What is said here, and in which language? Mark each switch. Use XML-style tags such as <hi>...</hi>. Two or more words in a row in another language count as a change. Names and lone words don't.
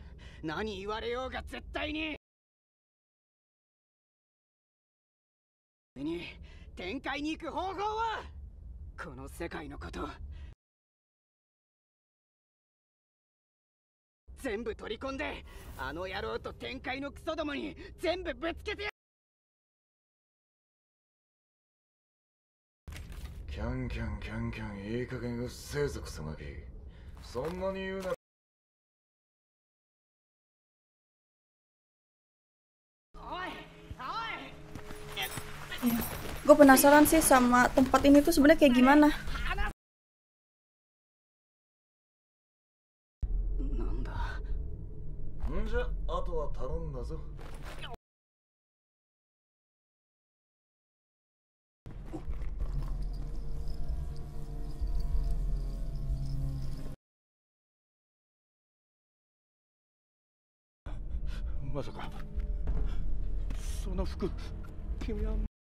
<ja>何言われようが絶対に。展開に行く方法はこの世界のこと全部取り込んで、あの野郎と展開のクソどもに全部ぶつけてや。キャンキャンキャンキャン、いい加減うっせえぞクソガキ。そんなに言うなら。</ja> <id>Gue penasaran sih sama tempat ini tuh sebenarnya kayak gimana.</id> <ja>なんだ。んじゃ、あとは頼んだぞ。まさか、その服、君は。</ja>